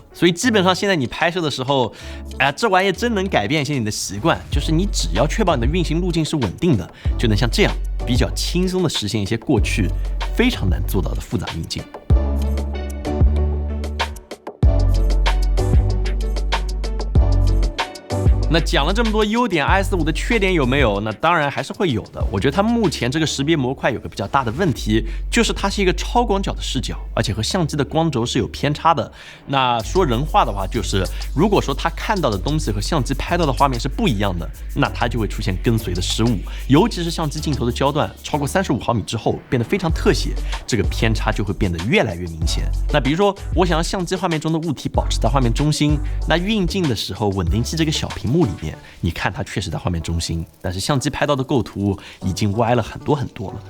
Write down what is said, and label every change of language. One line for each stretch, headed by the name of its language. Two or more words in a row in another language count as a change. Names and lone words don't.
Chinese: 所以基本上現在你拍攝的時候，這玩意真能改變一些你的習慣，就是你只要確保你的運行路徑是穩定的，就能像這樣比較輕鬆的實現一些過去非常難做到的複雜運鏡。那講了這麼多優點 ，RS5 的缺點有沒有？那當然還是會有的。我覺得它目前這個識別模塊有個比較大的問題，就是它是一個超廣角的視角，而且和相機的光軸是有偏差的。那說人話的話，就是如果說它看到的東西和相機拍到的畫面是不一樣的，那它就會出現跟隨的失誤，尤其是相機鏡頭的焦段超過35毫米之後變得非常特寫，這個偏差就會變得越來越明顯。那比如說我想讓相機畫面中的物體保持在畫面中心，那運鏡的時候穩定器這個小屏幕幕裡面，你看它確實在畫面中心，但是相機拍到的構圖已經歪了很多很多了。